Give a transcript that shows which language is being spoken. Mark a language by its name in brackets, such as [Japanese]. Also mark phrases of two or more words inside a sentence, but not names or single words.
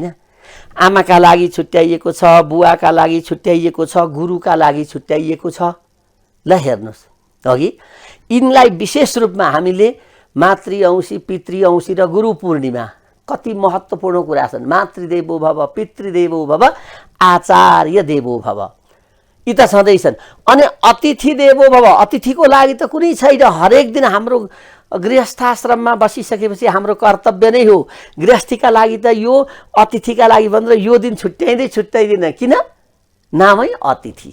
[Nepali] आमाका लागि छुट्याइएको छ, बुवाका लागि छुट्याइएको छ, गुरुका लागि छुट्याइएको छ। ल हेर्नुहोस् अघि यिनलाई विशेष रूपमा हामीले मातृ औँसी, पितृ औँसी र गुरु पूर्णिमा कति महत्त्वपूर्ण कुरा छन्। [Sanskrit] मातृदेवो भव, पितृदेवो भव, आचार्य देवो भव। [Nepali] यी त छँदैछन्। अनि [Sanskrit] अतिथि देवो भव, [Nepali] अतिथिको लागि त कुनै छैन। हरेक दिन हाम्रो गृहस्थाश्रममा बसिसकेपछि हाम्रो कर्तव्य नै हो। गृहस्थीका लागि त यो, अतिथिका लागि भनेर यो दिन छुट्याइँदैन। किन? नामै अतिथि।